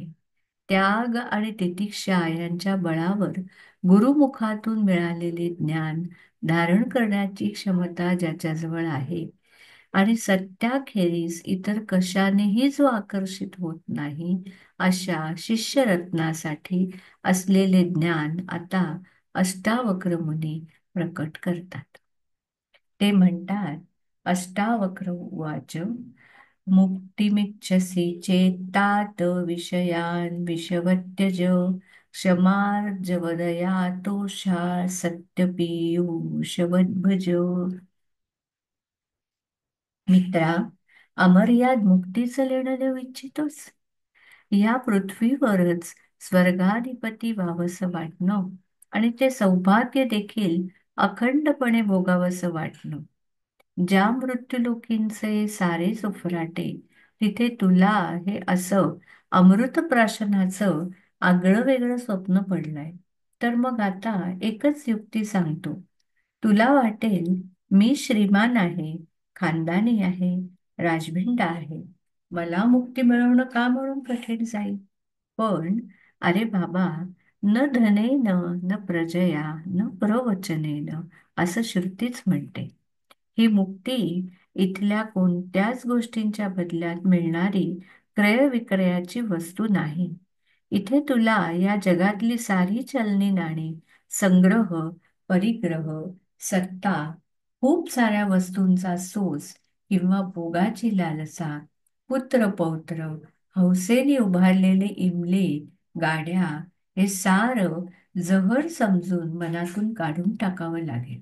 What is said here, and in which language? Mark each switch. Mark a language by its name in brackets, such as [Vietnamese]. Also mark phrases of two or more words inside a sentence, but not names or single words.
[Marathi] त्याग आणि तितिक्षा यांच्या बळावर गुरुमुखातून मिळालेले ज्ञान धारण करण्याची क्षमता ज्याच्याजवळ आहे आणि सत्याखेरीज इतर कशानेही जो आकर्षित होत नाही, अशा शिष्यरत्नासाठी असलेले ज्ञान आता अष्टावक्र मुनी प्रकट करतात. ते म्हणतात, [Sanskrit] अष्टावक्र उवाच मुक्तिमिच्छसि चेत्तात विषयान् विषवत्यज क्षमार्जवदया तोषा सत्यपीयूषवद्भज. [Marathi] मित्रा, अमर्याद मुक्तीचं लेणं देऊ इच्छितोस? या पृथ्वीवरच स्वर्गाधिपती व्हावंसं वाटणं आणि ते सौभाग्य देखील अखंडपणे भोगावंसं वाटणं, ज्या मृत्यूलोकींचे सारे सुफराटे, तिथे तुला हे असं अमृतप्राशनाचं आगळं वेगळं स्वप्न पडलंय. तर मग आता एकच युक्ती सांगतो. तुला वाटेल मी श्रीमान आहे, खानदानी आहे, राजभिंड आहे, मला मुक्ती मिळवणं का म्हणून कठीण जाईल. पण अरे बाबा, [Sanskrit] न धनेन न प्रजया न प्रवचनेन, [Marathi] असं श्रुतीच म्हणते. ही मुक्ती इथल्या कोणत्याच गोष्टींच्या बदल्यात मिळणारी क्रयविक्रयाची वस्तू नाही. इथे तुला या जगातली सारी चलनी नाणी, संग्रह, परिग्रह, सत्ता, खूप साऱ्या वस्तूंचा सोस किंवा भोगाची लालसा, पुत्र पौत्र, हौसेने उभारलेले इमले, गाड्या, हे सारं जहर समजून मनातून काढून टाकावं लागेल.